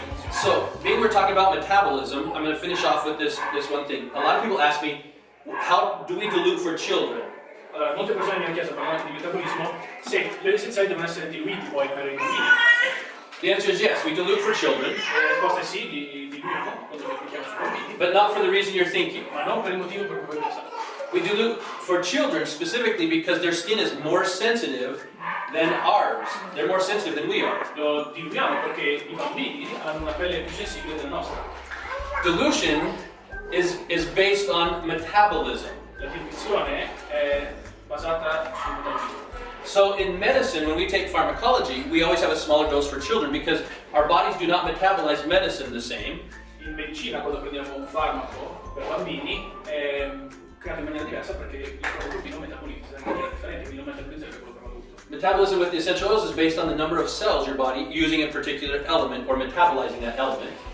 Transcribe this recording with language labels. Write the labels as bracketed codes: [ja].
[en] So, being we're talking about metabolism, I'm going to finish off with this one thing. A lot of people ask me, how do we dilute for children? [it] Allora, molte persone mi hanno chiesto, parlando anche di metabolismo, se gli oli essenziali devono essere diluiti poi per i bambini. [en] The answer is yes, we dilute for children, [it] La risposta è sì, diluiamo quando li applichiamo sui bambini, [en] but not for the reason you're thinking. [it] ma non per il motivo per cui voi pensate. [en] We dilute for children specifically because their skin is more sensitive than ours. They're more sensitive than we are. [it] Lo diluiamo perché i bambini hanno una pelle più sensibile della nostra. [en] Dilution is based on metabolism. [it] La diluizione è basata sul metabolismo. [en] So in medicine, when we take pharmacology, we always have a smaller dose for children because our bodies do not metabolize medicine the same. [it] In medicina, quando prendiamo un farmaco per bambini, è creato in maniera diversa perché il corpo bambino metabolizza in maniera differente, quindi non metabolizza per quello per l'adulto. [en] Metabolism with the essential oils is based on the number of cells your body using a particular element or metabolizing that element.